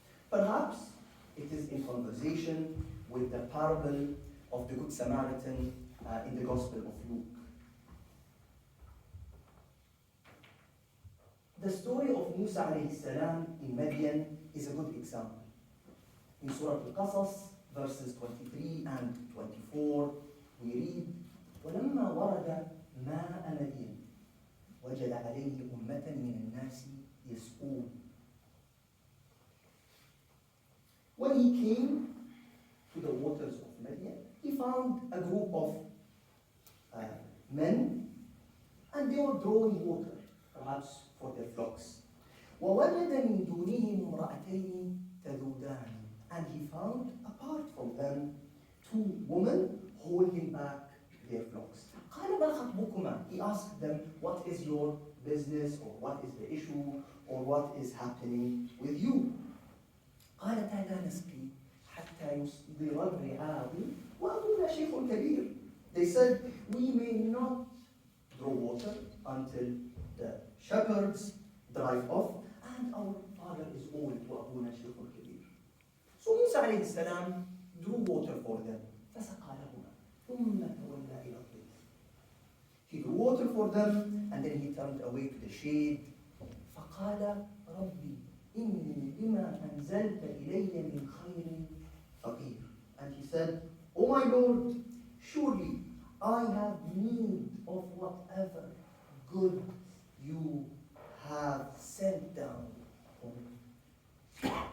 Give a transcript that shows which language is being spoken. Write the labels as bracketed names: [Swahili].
[English] Perhaps it is in conversation with the parable of the Good Samaritan in the Gospel of Luke. The story of Musa alayhi salam in Madian is a good example. In Surah Al-Qasas, verses 23 and 24, we read, [Arabic] وَلَمَّا وَرَدَ مَاءَ مَدْيَنَ وَجَدَ عَلَيْهِ أُمَّةً مِنَ النَّاسِ يَسْقُونَ. [English] When he came to the waters of Madian, he found a group of men, and they were drawing water, perhaps for their flocks. [Arabic] وَوَجَدَ مِن دُونِهِمْ امْرَأَتَيْنِ تَذُودَانِ. [English] And he found, apart from them, two women holding back their flocks. [Arabic] قَالَ مَا خَطْبُكُمَا. [English] He asked them, what is your business, or what is the issue, or what is happening with you. [Arabic] قالتا لا نسقي حتى يصدر الرعاء وأبونا شيخ كبير. [English] They said, we may not draw water until the shepherds drive off, and our father is old, [Arabic] وأبونا شيخ كبير. [English] So Musa عليه السلام drew water for them. [Arabic] فسقى لهما ثم تولى إلى الظل. [English] He drew water for them, and then he turned away to the shade. [Arabic] فقال ربي إني بما أنزلت إلي من خير فقير. [English] And he said, Oh my Lord, surely I have need of whatever good you have sent down on me.